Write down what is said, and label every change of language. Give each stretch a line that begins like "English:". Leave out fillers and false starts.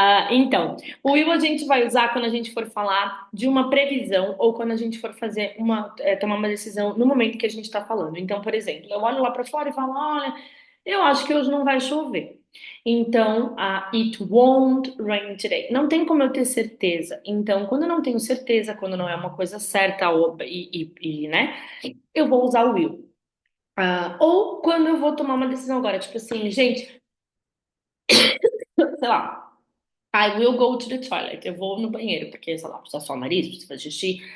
Portuguese: Então, o will a gente vai usar quando a gente for falar de uma previsão ou quando a gente for fazer tomar uma decisão no momento que a gente está falando. Então, por exemplo, eu olho lá para fora e falo, olha, eu acho que hoje não vai chover.
English: Então, it won't rain today.
Portuguese: Não tem como eu ter certeza. Então, quando eu não tenho certeza, quando não é uma coisa certa né, eu vou usar o will. Ou quando eu vou tomar uma decisão agora, tipo assim, gente, sei lá.
English: I will go to the toilet.
Portuguese: Eu vou no banheiro, porque, sei lá, precisa só o nariz, precisa fazer xixi.